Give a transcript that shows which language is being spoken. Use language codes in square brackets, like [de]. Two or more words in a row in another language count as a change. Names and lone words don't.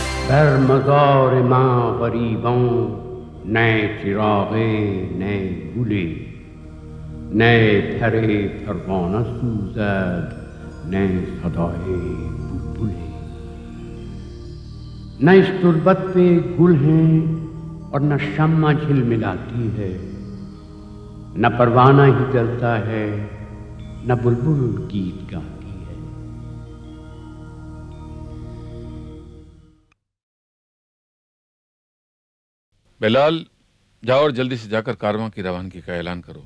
[fa] در مزار ما غریبان نه چراغه نه گلی، نه پر پروانه سوزد نه صدای بلبلی. [hi] न इस तुरबत पे गुल हैं और न शम्मा झिलमिलाती है, न परवाना ही जलता है न बुलबुल गीत गाती है। बिलाल, जाओ और जल्दी से जाकर कारवां की रवानगी का ऐलान करो।